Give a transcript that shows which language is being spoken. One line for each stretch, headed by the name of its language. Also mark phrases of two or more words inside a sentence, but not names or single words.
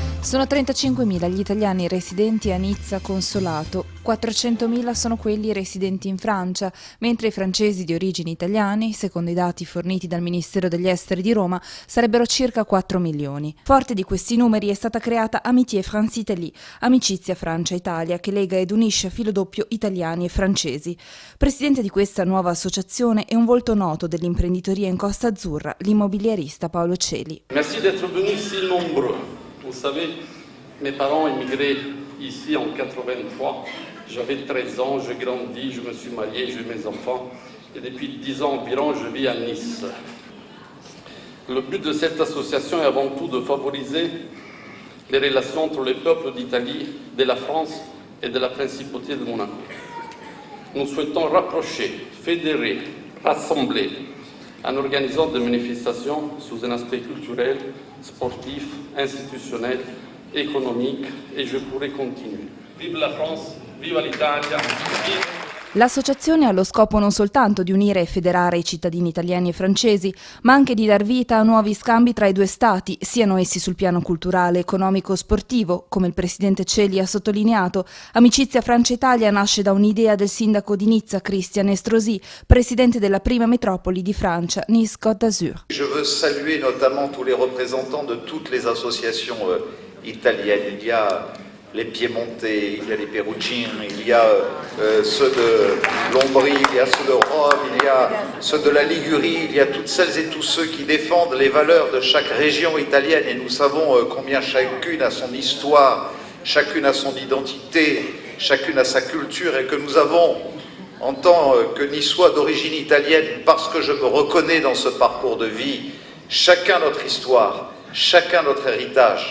Italian: Sono 35.000 gli italiani residenti a Nizza Consolato, 400.000 sono quelli residenti in Francia, mentre i francesi di origini italiane, secondo i dati forniti dal Ministero degli Esteri di Roma, sarebbero circa 4 milioni. Forte di questi numeri è stata creata Amitié France-Italie, amicizia Francia-Italia, che lega ed unisce a filo doppio italiani e francesi. Presidente di questa nuova associazione è un volto noto dell'imprenditoria in Costa Azzurra, l'immobiliarista Paolo Celi.
French: Merci d'être venus si nombreux. Vous savez, mes parents immigraient ici en 83. J'avais 13 ans, j'ai grandi, je me suis marié, j'ai mes enfants. Et depuis 10 ans environ, je vis à Nice. Le but de cette association est avant tout de favoriser les relations entre les peuples d'Italie, de la France et de la Principauté de Monaco. Nous souhaitons rapprocher, fédérer, rassembler en organisant des manifestations sous un aspect culturel, sportif, institutionnel, économique, et je pourrais continuer. Vive la France,
Italian: viva l'Italia! L'associazione ha lo scopo non soltanto di unire e federare i cittadini italiani e francesi, ma anche di dar vita a nuovi scambi tra i due stati, siano essi sul piano culturale, economico o sportivo. Come il presidente Celi ha sottolineato, Amicizia Francia-Italia nasce da un'idea del sindaco di Nizza, Christian Estrosi, presidente della prima metropoli di Francia, Nice-Côte d'Azur.
French: Je veux saluer notamment tous les représentants de toutes les associations italiennes. Il y a les Piémontais, il y a les Pérucines, il y a ceux de Lombrie, il y a ceux de Rome, il y a ceux de la Ligurie, il y a toutes celles et tous ceux qui défendent les valeurs de chaque région italienne, et nous savons combien chacune a son histoire, chacune a son identité, chacune a sa culture, et que nous avons, en tant que niçois d'origine italienne, parce que je me reconnais dans ce parcours de vie, chacun notre histoire, chacun notre héritage.